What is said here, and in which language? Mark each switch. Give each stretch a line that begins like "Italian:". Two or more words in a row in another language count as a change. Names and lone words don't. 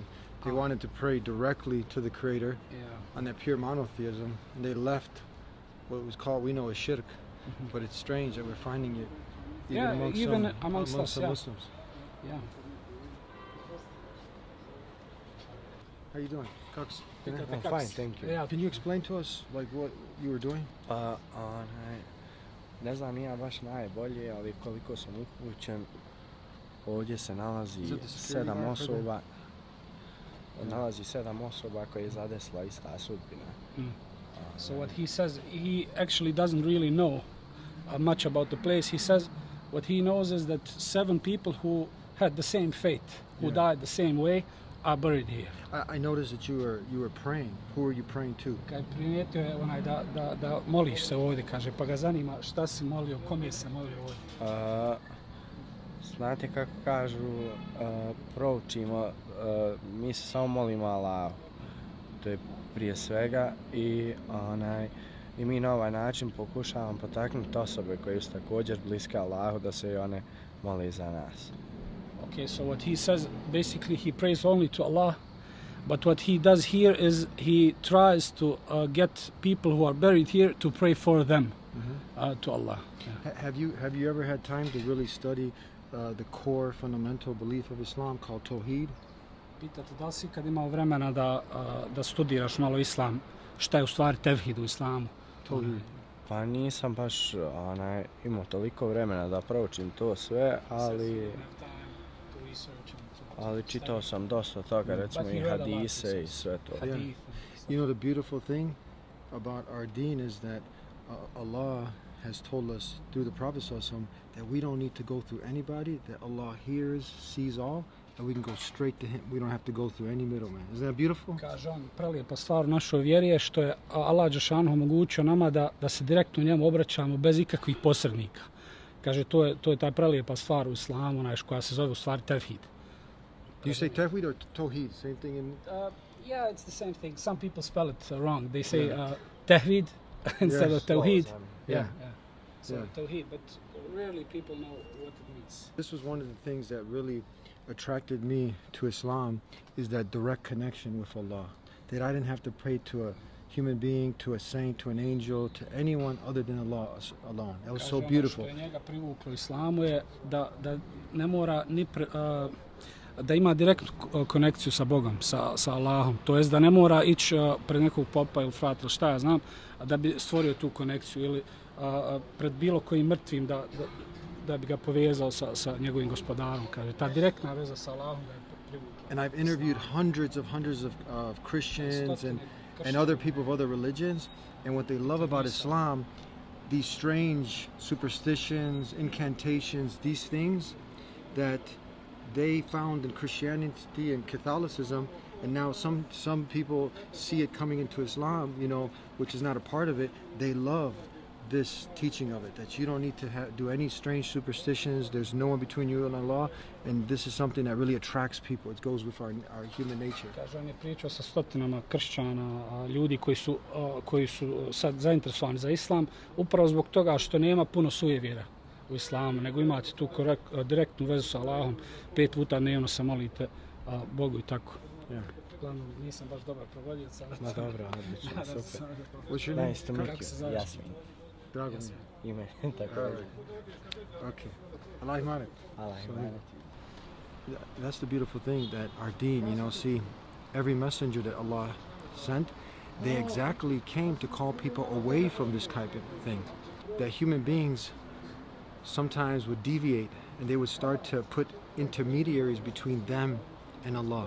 English: They wanted to pray directly to the Creator on that pure monotheism, and they left what was called, we know as Shirk, but it's strange that we're finding it even amongst us, the Muslims. Yeah. How you doing, Cox? I'm fine, thank you. Yeah. Can you explain to us like what you were doing?
Bosnian: Ne znam ni ja baš najbolje, ali koliko sam upućen, ovdje se nalazi 7 osoba. Nalazi 7 osoba koje je zadesla ista sudbina.
English: So what he says, he actually doesn't really know much about the place. He says what he knows is that 7 people who had the same fate, who died the same way, are buried here. I noticed that you were praying. Who were you praying to?
Bosnian: Kad primijetio je onaj da moliš se ovdje, kaže, pa ga zanima šta si molio, kome se molio ovdje. Znate kako kažu, proučimo, mi se samo molimo Allahu. To je prije svega i mi na ovaj način pokušavamo potaknuti osobe koje su također bliske Allahu da se i one mole za nas.
English: Okay, so what he says, basically he prays only to Allah, but what he does here is he tries to get people who are buried here to pray for them to Allah. Yeah. Have you ever had time to really study the core fundamental belief of Islam called Tawheed?
Bosnian: Pitate da li si kad imao vremena da studiraš malo Islam, šta je u stvari tevhid u Islamu?
English: Tawheed.
Bosnian: Pa nisam baš imao toliko vremena da proučim to sve, ali čitao sam dosta toga, recimo i hadise i sve to.
English: Yeah. You know, the beautiful thing about our deen is that Allah has told us through the Prophet that we don't need to go through anybody, that Allah hears, sees all, and we can go straight to Him. We don't have to go through any middleman. Isn't that beautiful?
Bosnian: Kaže on, prelijepa stvar u našoj vjeri je što je Allah dželešanu omogućio nama da se direktno njemu obraćamo bez ikakvih posrednika. Kaže, to je ta prelijepa stvar u Islamu, koja se zove u stvari tevhid.
English: Do you say tawheed or tawheed? Same thing in... Yeah, it's the same thing. Some people spell it wrong. They say tawheed instead of tawheed. Yeah. So tawheed, but rarely people know what it means. This was one of the things that really attracted me to Islam, is that direct connection with Allah. That I didn't have to pray to a human being, to a saint, to an angel, to anyone other than Allah alone. That was so beautiful.
Bosnian: Što je njega privuklo Islamu je da ne mora ni da ima direktnu konekciju sa Bogom, sa Allahom. To jest da ne mora ići pred nekog popa ili frata ili šta ja znam, da bi stvorio tu konekciju ili pred bilo kojim mrtvim da bi ga povezao sa njegovim gospodarom. Kaže, ta direktna veza sa Allahom ga je privukla.
English: And I've interviewed hundreds of Christians and other people of other religions, and what they love about Islam, these strange superstitions, incantations, these things that they found in Christianity and Catholicism, and now some people see it coming into Islam, you know, which is not a part of it. They love this teaching of it, that you don't need to do any strange superstitions. There's no one between you and Allah, and this is something that really attracts people. It goes with our human nature.
Bosnian: Kaže, on je pričao sa stotinama kršćana, ljudi koji su sad zainteresovani za Islam, upravo zbog toga što nema puno sujevjera u Islamu, nego imate tu direktnu vezu sa Allahom, 5 puta dnevno se molite Bogu i tako. Uglavnom, nisam baš dobar provodioc, ali... Ma dobro, odlično, super.
English: What's your name? Nice to meet you. Jasmin.
Bosnian: Drago mi. Ime, tako je. Okay. Allah imanet. Allah imanet.
English: That's the beautiful thing, that our deen, you know, see, every messenger that Allah sent, they exactly came to call people away from this type of thing. That human beings sometimes would deviate and they would start to put intermediaries between them and Allah.